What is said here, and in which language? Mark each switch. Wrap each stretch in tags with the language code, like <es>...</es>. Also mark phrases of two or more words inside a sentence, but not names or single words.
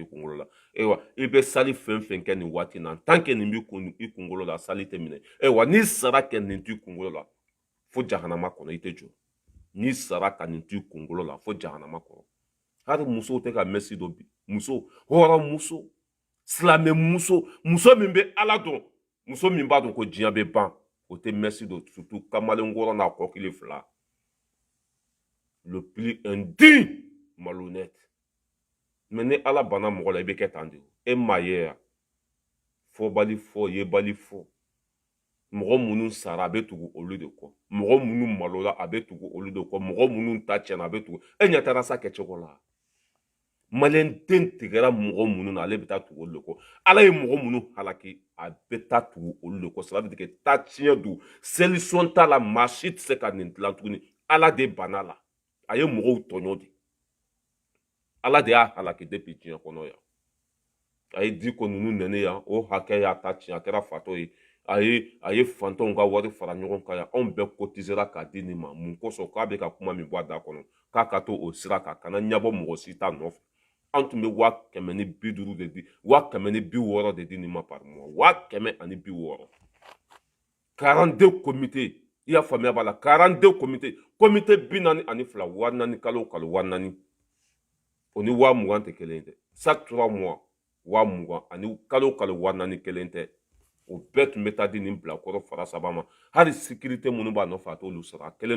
<bm>kunkolo la ayiwa i bɛ sali fɛn fɛn kɛ nin waati na</bm> <fr>tant que</fr> <bm>nin b'i i kunkolo la sali tɛ minɛ ayiwa n'i sara kɛ nin t'i kunkolo la fo jahanama kɔnɔ i tɛ jɔ n'i sara ka nin t'i kunkolo la fo jahanama kɔnɔ hali musow tɛ ka mɛsi dɔ bi muso hɔrɔn muso silamɛ muso min bɛ Ala dɔn muso min b'a dɔn ko diɲɛ bɛ ban o tɛ mɛsi dɔ surtout kamalenkɔrɔ n'a kɔkili fila</bm> <fr>le plus indigne malhonnête mais</fr> <bm>ni Ala banna mɔgɔ la i bɛ kɛ tan de e maa ye yan fɔbali fɔ yebali fɔ mɔgɔ minnu sara a bɛ tugu olu de kɔ mɔgɔ minnu malola a bɛ tugu olu de kɔ mɔgɔ minnu ta tiɲɛna a bɛ tugu e ɲɛ taara sa kɛcogo la maliyɛn den tigɛra mɔgɔ minnu na ale bɛ taa tugu olu de kɔ Ala ye mɔgɔ minnu halaki a bɛ taa tugu olu de kɔ</bm> <fr>ça veut dire que</fr> <bm>taa tiɲɛ don solution t'a la maa si tɛ se ka nin dilan tuguni Ala de banna la a ye mɔgɔw tɔɲɔ de Ala de y'a halaki depuis diɲɛ kɔnɔ yan a ye di ko ninnu nɛnɛ yan o hakɛ y'a ta tiɲɛ a kɛra fatɔ ye a ye fantanw ka wari fara ɲɔgɔn kan yan anw bɛɛ cotisera k'a di nin ma mun kosɔn k'a bɛ ka kuma min bɔ a da kɔnɔ k'a ka to o sira kan kana ɲɛbɔ mɔgɔ si ta nɔfɛ an tun bɛ 150 de di 160 de di nin ma</bm> <fr>par mois</fr> <bm>160 42 comités i y'a faamuya b'a la 42 comités comité 42 wari naani kalo o kalo wari naani o ni 20,000 tɛ kelen ye dɛ</bm> <fr>chaque 3 mois</fr> <bm>20,000 ani kalo o kalo wari naani kelen tɛ o bɛɛ tun bɛ taa di nin bilakɔrɔ fara saba ma hali sécurité minnu b'a nɔfɛ a t'olu sara a kelen</bm>